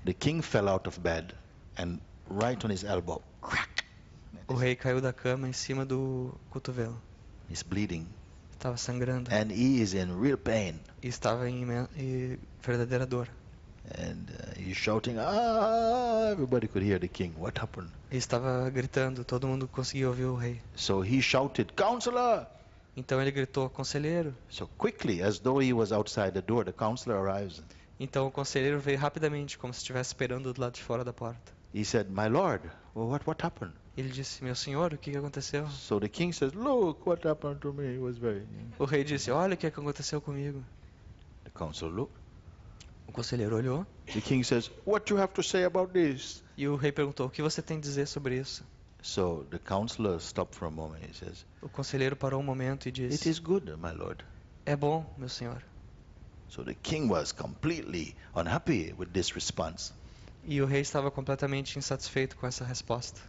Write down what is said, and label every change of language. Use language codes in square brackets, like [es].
[en] The king fell out of bed and right on his elbow. Crack! [pt] O rei caiu da cama em cima do cotovelo. [en] He's bleeding. [pt] Estava sangrando. [en] And he is in real pain. [pt] E estava em verdadeira dor. [en] And he's shouting, ah! Everybody could hear the king. What happened? [pt] Ele estava gritando, todo mundo conseguia ouvir o rei. [en] So he shouted, counselor! [pt] Então ele gritou, conselheiro. [en] So quickly, as though he was outside the door, the counselor arrives. [pt] Então o conselheiro veio rapidamente, como se estivesse esperando do lado de fora da porta. [en] He said, my lord, well, what happened? [pt] Ele disse, meu senhor, o que aconteceu? [en] So the king says, look what happened to me. It was very... [pt] O rei disse, olha o que aconteceu comigo. [en] The counselor looked. [pt] O conselheiro olhou [en] The king says, what do you have to say about this? [pt] e o rei perguntou, o que você tem a dizer sobre isso? [en] So the counselor stopped for a moment. He says, [pt] O conselheiro parou um momento e [en] it [pt] disse, [en] is good, my lord. [pt] é bom, meu senhor. [en] So the king was completely unhappy with this response. [pt] E o rei estava completamente insatisfeito com essa resposta.